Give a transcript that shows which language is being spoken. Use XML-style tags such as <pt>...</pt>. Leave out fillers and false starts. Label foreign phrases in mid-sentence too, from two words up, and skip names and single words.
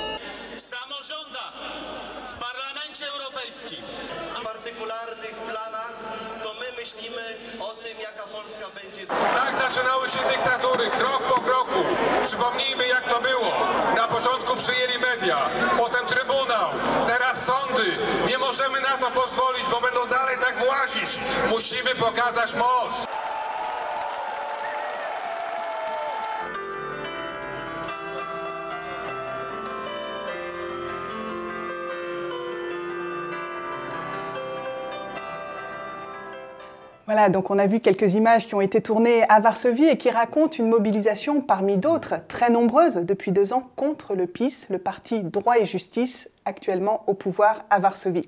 <pl>W samorządach, w Parlamencie Europejskim, w partykularnych planach, to my myślimy o tym, jaka Polska będzie. Tak zaczynały się dyktatury, krok po kroku. Przypomnijmy, jak to było. Na początku przyjęli media, potem trybunał, teraz sądy. Nie możemy na to pozwolić, bo będą dalej tak włazić. Musimy pokazać moc.</pl> <fr>Voilà, donc on a vu quelques images qui ont été tournées à Varsovie et qui racontent une mobilisation parmi d'autres, très nombreuses, depuis 2 ans, contre le PiS, le parti Droit et Justice, actuellement au pouvoir à Varsovie.</fr>